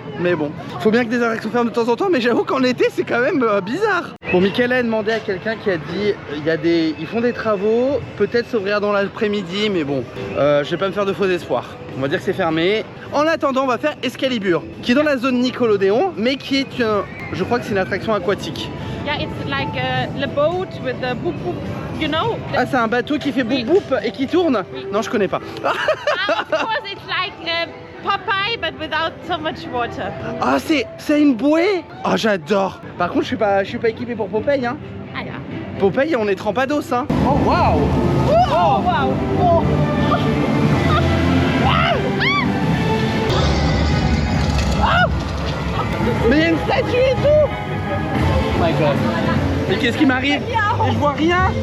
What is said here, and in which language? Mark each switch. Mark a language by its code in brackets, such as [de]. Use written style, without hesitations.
[fr] Mais bon, faut bien que des attractions ferment de temps en temps, mais j'avoue qu'en été c'est quand même bizarre. Bon, Michaela a demandé à quelqu'un qui a dit ils font des travaux, peut-être s'ouvrir dans l'après-midi, mais bon, je vais pas me faire de faux espoirs. On va dire que c'est fermé. En attendant, on va faire Excalibur, qui est dans la zone Nickelodeon, mais qui est je crois que c'est une attraction aquatique. [en] Yeah, it's like the boat with the boop boop, you know? [fr] Ah, c'est un bateau qui fait boum boum et qui tourne? Non, je connais pas. [en] Of course, it's like Popeye, but without so much water. [fr] Ah, c'est une bouée. Ah, j'adore. Par contre, je suis pas équipé pour Popeye, hein. [en] Ah, yeah. [fr] Popeye, on est trempados, hein. Oh, waouh. [en] Oh, wow. Oh. [fr] Mais il y a une statue et tout. [en] Oh my god. [fr] Mais qu'est-ce qui m'arrive? Mais je vois rien.